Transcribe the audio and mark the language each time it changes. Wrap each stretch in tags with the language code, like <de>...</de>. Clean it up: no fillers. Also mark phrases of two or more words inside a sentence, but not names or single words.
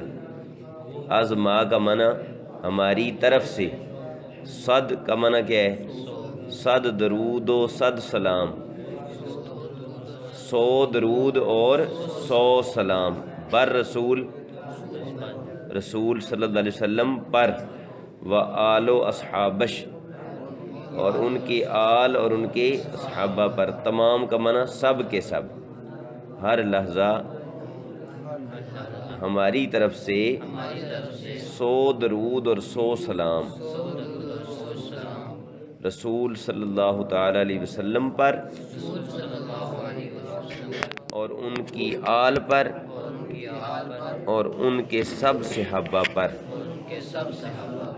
<fa>از ما</fa> <ur>کا معنی ہماری طرف سے، صد کا معنی کیا ہے؟</ur> <fa>100 درود و 100 سلام،</fa> <ur>100 درود اور 100 سلام بر رسول، رسول</ur> <ar>صلی اللہ علیہ وسلم</ar> <ur>پر،</ur> <fa>و آل و اصحابش،</fa> <ur>اور ان کے آل اور ان کے صحابہ پر، تمام کا معنی سب کے سب، ہر لحظہ ہماری طرف سے 100 درود اور 100 سلام رسول</ur> <ar>صلی اللہ تعالی علیہ وسلم</ar> <ur>پر اور ان کی آل پر اور ان کے سب صحابہ پر۔</ur>